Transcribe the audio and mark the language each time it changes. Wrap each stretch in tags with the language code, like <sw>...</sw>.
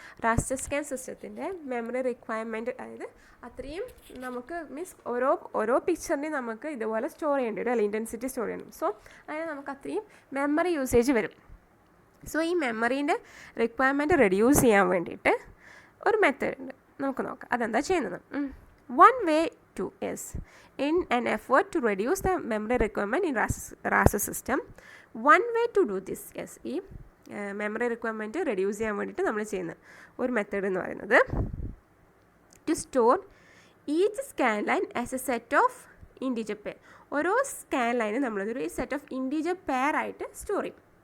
<ml>raster scan സിസ്റ്റത്തിൻ്റെ memory requirement, അതായത് അത്രയും നമുക്ക് മീൻസ് ഓരോ പിക്ചറിനെയും നമുക്ക് ഇതുപോലെ സ്റ്റോർ ചെയ്യേണ്ടി വരും, അല്ലെങ്കിൽ ഇൻറ്റൻസിറ്റി സ്റ്റോർ ചെയ്യണം. സോ അതിന് നമുക്ക് അത്രയും മെമ്മറി യൂസേജ് വരും. സോ ഈ മെമ്മറീൻ്റെ റിക്വയർമെൻറ്റ് റെഡ്യൂസ് ചെയ്യാൻ വേണ്ടിയിട്ട് ഒരു മെത്തേഡ് ഉണ്ട്, നമുക്ക് നോക്കാം അതെന്താ ചെയ്യുന്നത്.</ml> <en>One way to is in an effort to reduce the memory requirement in Raster system. One way to do this is</en> <ml>ഈ മെമ്മറി റിക്വയർമെൻറ്റ് റെഡ്യൂസ് ചെയ്യാൻ വേണ്ടിയിട്ട് നമ്മൾ ചെയ്യുന്ന ഒരു മെത്തേഡ് എന്ന് പറയുന്നത്</ml> <en>To store each scan line as a set of integer pair.</en> <ml>ഓരോ scan ലൈനും നമ്മളൊരു സെറ്റ് ഓഫ് ഇൻറ്റീജർ പെയർ ആയിട്ട് സ്റ്റോർ ചെയ്യും.</ml>